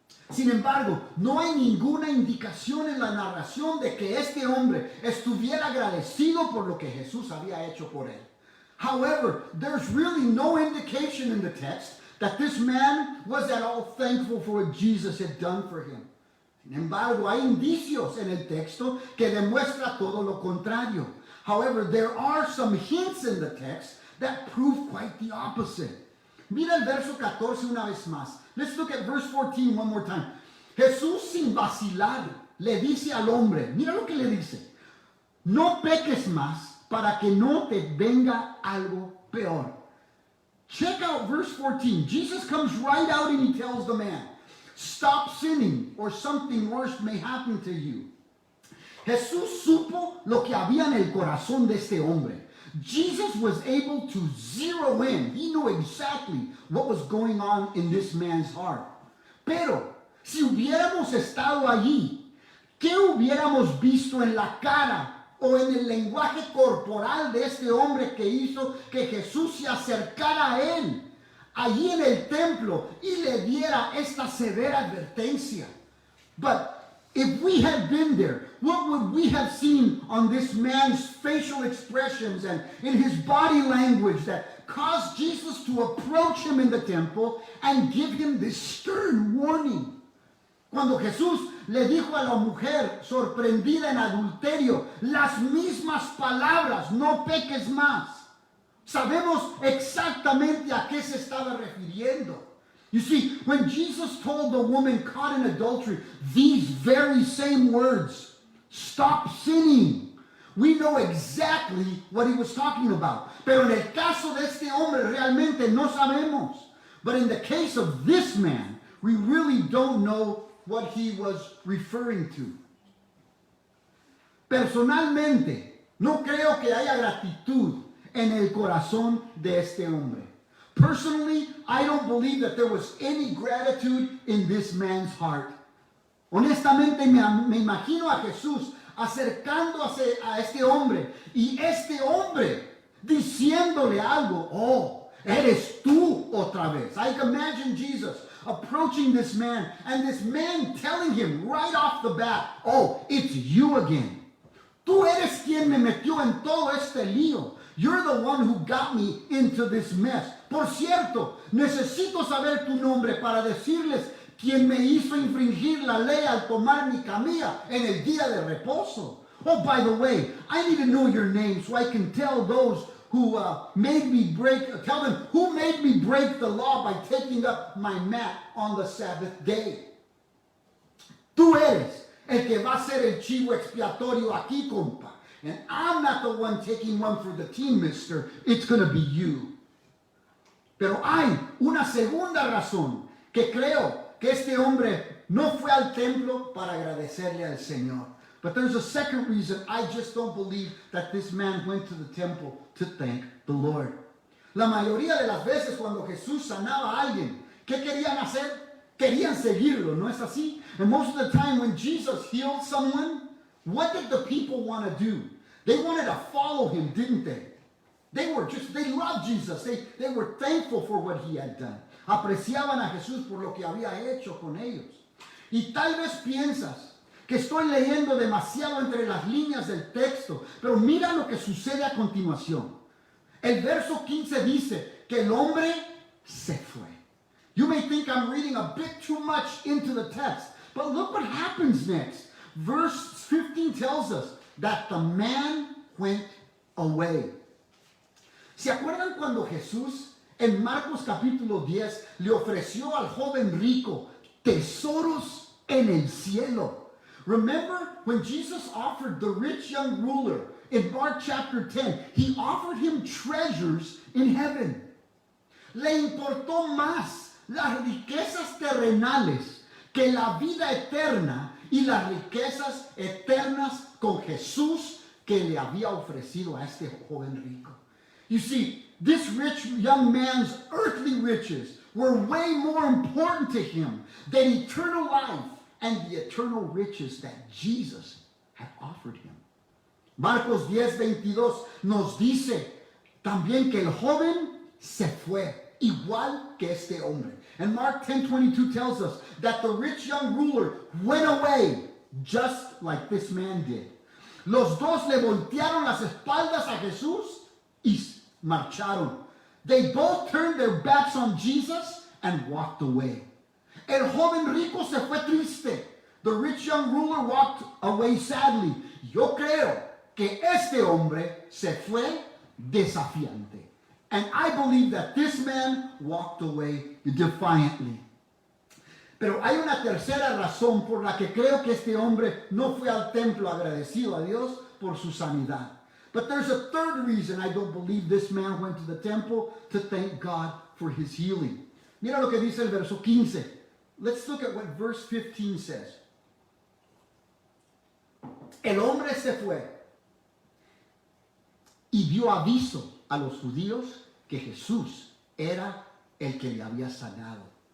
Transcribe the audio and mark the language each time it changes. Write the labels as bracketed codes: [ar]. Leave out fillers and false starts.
[es] Sin embargo, no hay ninguna indicación en la narración de que este hombre estuviera agradecido por lo que Jesús había hecho por él. [en] However, there's really no indication in the text that this man was at all thankful for what Jesus had done for him. [es] Sin embargo, hay indicios en el texto que demuestra todo lo contrario. [en] However, there are some hints in the text that prove quite the opposite. [es] Mira el verso 14 una vez más. [en] Let's look at verse 14 one more time. [es] Jesús sin vacilar le dice al hombre, mira lo que le dice, no peques más para que no te venga algo peor. [en] Check out verse 14. Jesus comes right out and he tells the man, stop sinning or something worse may happen to you. [es] Jesús supo lo que había en el corazón de este hombre. [en] Jesus was able to zero in. He knew exactly what was going on in this man's heart. [es] Pero, si hubiéramos estado allí, ¿qué hubiéramos visto en la cara o en el lenguaje corporal de este hombre que hizo que Jesús se acercara a él, allí en el templo, y le diera esta severa advertencia? [en] But if we had been there, what would we have seen on this man's facial expressions and in his body language that caused Jesus to approach him in the temple and give him this stern warning? [es] Cuando Jesús le dijo a la mujer sorprendida en adulterio las mismas palabras, no peques más, sabemos exactamente a qué se estaba refiriendo. [en] You see, when Jesus told the woman caught in adultery these very same words, stop sinning, we know exactly what he was talking about. [es] Pero en el caso de este hombre realmente no sabemos. [en] But in the case of this man, we really don't know what he was referring to. [es] Personalmente, no creo que haya gratitud en el corazón de este hombre. [en] Personally, I don't believe that there was any gratitude in this man's heart. [es] Honestamente, me imagino a Jesús acercándose a este hombre y este hombre diciéndole algo. Oh, eres tú otra vez. [en] I can imagine Jesus approaching this man and this man telling him right off the bat, oh, it's you again. [es] Tú eres quien me metió en todo este lío. [en] You're the one who got me into this mess. [es] Por cierto, necesito saber tu nombre para decirles quién me hizo infringir la ley al tomar mi camilla en el día de reposo. [en] Oh, by the way, I need to know your name so I can tell those who tell them who made me break the law by taking up my mat on the Sabbath day. [es] Tú eres el que va a ser el chivo expiatorio aquí, compa. [en] And I'm not the one taking one for the team, mister. It's going to be you. [es] Pero hay una segunda razón que creo que este hombre no fue al templo para agradecerle al Señor. [en] But there's a second reason I just don't believe that this man went to the temple to thank the Lord. [es] La mayoría de las veces cuando Jesús sanaba a alguien, ¿qué querían hacer? Querían seguirlo, ¿no es así? [en] And most of the time when Jesus healed someone, what did the people want to do? They wanted to follow him, didn't they? They loved Jesus. They were thankful for what he had done. [es] Apreciaban a Jesús por lo que había hecho con ellos. Y tal vez piensas que estoy leyendo demasiado entre las líneas del texto, pero mira lo que sucede a continuación. El verso 15 dice que el hombre se fue. [en] You may think I'm reading a bit too much into the text, but look what happens next. Verse 15 tells us that the man went away. [es] ¿Se acuerdan cuando Jesús en Marcos capítulo 10 le ofreció al joven rico tesoros en el cielo? [en] Remember when Jesus offered the rich young ruler in Mark chapter 10, he offered him treasures in heaven. [es] Le importó más las riquezas terrenales que la vida eterna y las riquezas eternas con Jesús que le había ofrecido a este joven rico. [en] You see, this rich young man's earthly riches were way more important to him than eternal life and the eternal riches that Jesus had offered him. [es] Marcos 10:22 nos dice también que el joven se fue, igual que este hombre. [en] And Mark 10:22 tells us that the rich young ruler went away just like this man did. [es] Los dos le voltearon las espaldas a Jesús y marcharon. [en] They both turned their backs on Jesus and walked away. [es] El joven rico se fue triste. [en] The rich young ruler walked away sadly. [es] Yo creo que este hombre se fue desafiante. [en] And I believe that this man walked away defiantly. [es] Pero hay una tercera razón por la que creo que este hombre no fue al templo agradecido a Dios por su sanidad. [en] But there's a third reason I don't believe this man went to the temple to thank God for his healing. [es] Mira lo que dice el verso 15. [en] Let's look at what verse 15 says. [es] El hombre se fue y dio aviso a los judíos que Jesús era el que le había sanado.